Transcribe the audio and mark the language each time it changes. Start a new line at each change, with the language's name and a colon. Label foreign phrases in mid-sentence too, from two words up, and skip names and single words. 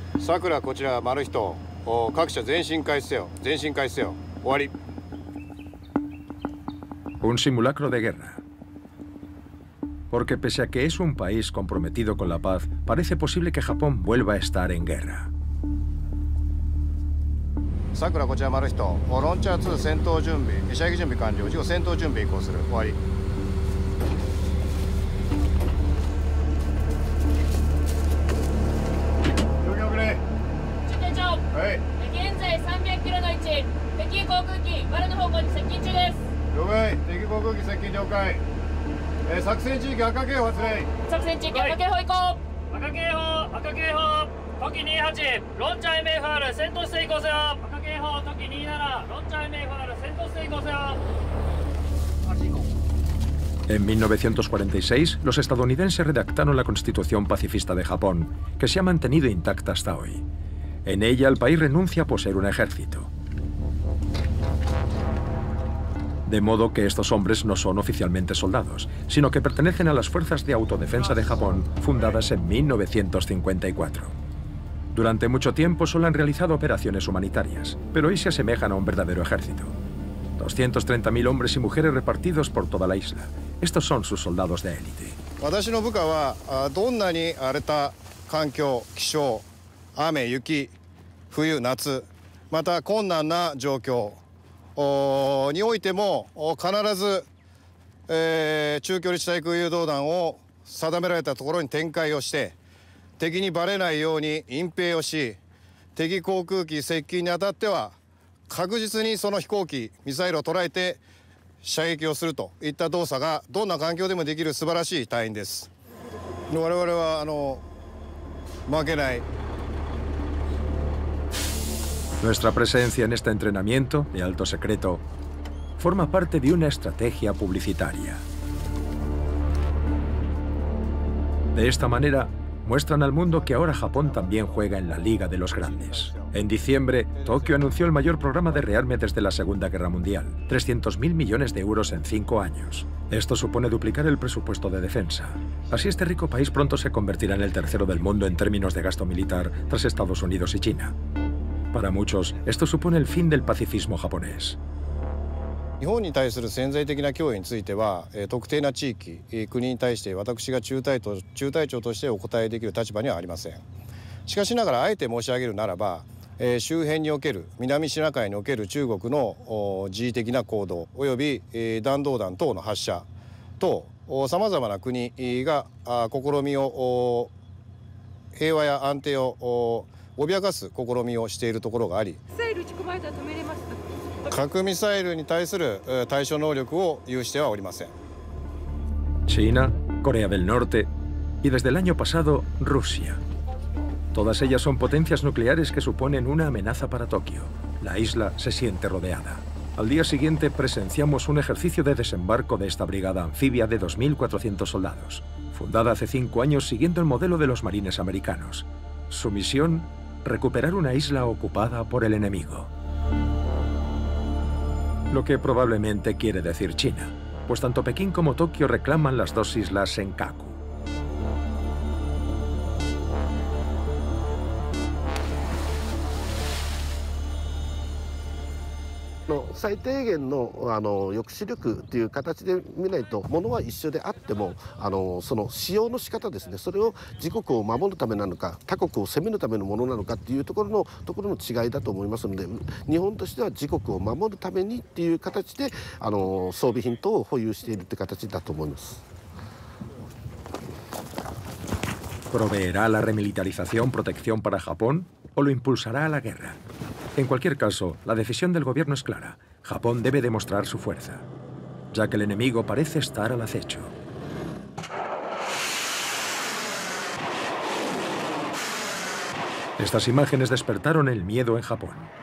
Japanese: さくらこちらマルヒト、各社全身開始せよ。全身開始せよ。終わり。
Spanish: Un simulacro de guerra. Porque pese a que es un país comprometido con la paz, parece posible que Japón vuelva a estar en guerra.
Japanese: さくらこちらマルヒト、ロンチャー2戦闘準備、射撃準備完了。事後戦闘準備移行する。終わり。状況遅れ。中隊長。はい。現在300キロの位置、敵航空機丸の方向に接近中です。了解。敵航空機接近了解。作戦地域赤警報発令。作戦地域赤警報移行。赤警報、赤警報。トキ28、ロンチャー MFR 戦闘姿勢移行せよ。赤警報、トキ27、ロンチャー MFR 戦闘姿勢移行せよ。
Spanish: En 1946, los estadounidenses redactaron la Constitución Pacifista de Japón, que se ha mantenido intacta hasta hoy. En ella, el país renuncia a poseer un ejército. De modo que estos hombres no son oficialmente soldados, sino que pertenecen a las Fuerzas de Autodefensa de Japón, fundadas en 1954. Durante mucho tiempo solo han realizado operaciones humanitarias, pero hoy se asemejan a un verdadero ejército. 230.000 hombres y mujeres repartidos por toda la isla. Estos son sus soldados de élite.
Japanese: 私の部下はどんなに荒れた環境、気象、雨、雪、冬、夏、また困難な状況においても必ず、中距離地対空誘導弾を定められたところに展開をして敵にバレないように隠蔽をし、敵航空機接近にあたっては確実にその飛行機、ミサイルを捉えて射撃をするといった動作がどんな環境でもできる素晴らしい隊員です。我々は負けない。
Spanish: Nuestra presencia en este entrenamiento de alto secreto forma parte de una estrategia publicitaria. De esta manera, muestran al mundo que ahora Japón también juega en la Liga de los Grandes. En diciembre, Tokio anunció el mayor programa de rearme desde la Segunda Guerra Mundial, 300.000 millones de euros en 5 años. Esto supone duplicar el presupuesto de defensa. Así este rico país pronto se convertirá en el tercero del mundo en términos de gasto militar, tras Estados Unidos y China. Para muchos, esto supone el fin del pacifismo japonés.
Japanese: 日本に対する潜在的な脅威については、特定な地域、国に対して私が中隊長としてお答えできる立場にはありません。しかしながらあえて申し上げるならば、周辺における南シナ海における中国の示威的な行動および弾道弾等の発射とさまざまな国が試みを平和や安定を脅かす試みをしているところがあり、ミサイル撃ち込まれたら止めれますか？核ミサイルに対する対処能力を有してはおりません。
Spanish: China, Corea del Norte y desde el año pasado, Rusia. Todas ellas son potencias nucleares que suponen una amenaza para Tokio. La isla se siente rodeada. Al día siguiente presenciamos un ejercicio de desembarco de esta brigada anfibia de 2.400 soldados, fundada hace 5 años siguiendo el modelo de los marines americanos. Su misión, recuperar una isla ocupada por el enemigo. Lo que probablemente quiere decir China, pues tanto Pekín como Tokio reclaman las dos islas Senkaku.
Japanese: 最低限の抑止力という形で見ないと、ものは一緒であってもその使用の仕方ですね、それを自国を守るためなのか他国を攻めるためのものなのかっていうところの違いだと思いますので、日本としては自国を守るためにっていう形で装備品等を保有しているって形だと思います。
Spanish: ¿Proveerá la remilitarización protección para Japón o lo impulsará a la guerra? En cualquier caso, la decisión del gobierno es clara. Japón debe demostrar su fuerza, ya que el enemigo parece estar al acecho. Estas imágenes despertaron el miedo en Japón.